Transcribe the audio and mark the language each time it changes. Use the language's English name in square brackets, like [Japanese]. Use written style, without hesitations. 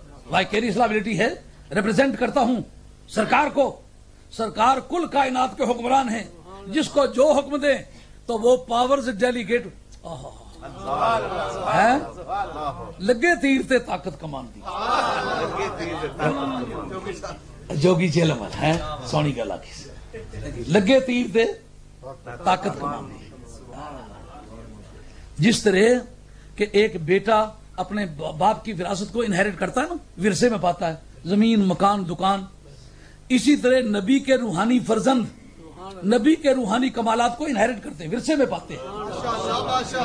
[Urdu] وائکیریس liability ہے, represent کرتا ہوں سرکار کو. سرکار کل کائنات کے حکمران ہیں, جس کو جو حکم دیں تو وہ پاورز ڈیلیگیٹ. [Punjabi] لگے تیر تے طاقت کمان دی جوگی چیلم ہے سونی گلا کی, لگے تیر تے طاقت کمان دی. [Urdu] جس طرح کہ ایک بیٹا اپنے باپ کی وراثت کو انہیریٹ کرتا ہے نا, ورثے میں پاتا ہے زمین مکان دکان, اسی طرح نبی کے روحانی فرزند نبی کے روحانی کمالات کو انہیریٹ کرتے ہیں, ورثے میں پاتے ہیں.